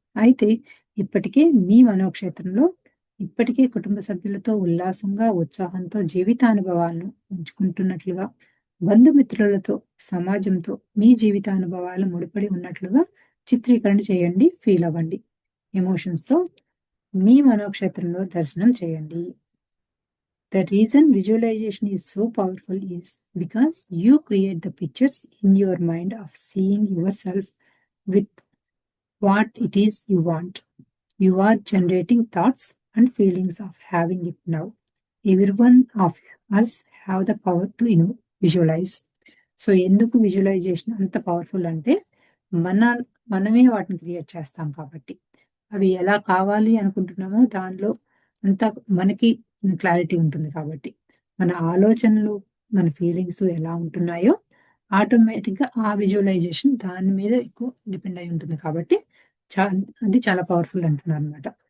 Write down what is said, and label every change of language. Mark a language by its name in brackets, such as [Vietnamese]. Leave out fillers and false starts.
[Telugu] అయితే ఇప్పటికే మీ మనోక్షేత్రంలో ఇప్పటికే కుటుంబ సభ్యులతో ఉల్లాసంగా, ఉత్సాహంతో జీవితానుభవాలను పంచుకుంటున్నట్లుగా, బంధుమిత్రులతో, సమాజంతో మీ జీవితానుభవాలు ముడిపడి ఉన్నట్లుగా చిత్రీకరణ చేయండి, ఫీల్ అవ్వండి. ఎమోషన్స్తో మీ మనోక్షేత్రంలో దర్శనం చేయండి. [English] The reason visualization is so powerful is because you create the pictures in your mind of seeing yourself with what it is you want. You are generating thoughts and feelings of having it now. Every one of us have the power to visualize. [Telugu] So ఎందుకు visualisation అంత powerful అంటే మనమే వాటిని create చేస్తాం కాబట్టి. అవి ఎలా కావాలి అనుకుంటున్నామో దానిలో అంతా మనకి క్లారిటీ ఉంటుంది కాబట్టి. మన ఆలోచనలు, మన ఫీలింగ్స్ ఎలా ఉంటున్నాయో ఆటోమేటిక్గా ఆ విజువలైజేషన్ దాని మీద ఎక్కువ డిపెండ్ అయి ఉంటుంది కాబట్టి అది చాలా పవర్ఫుల్ అంటున్నారు అనమాట.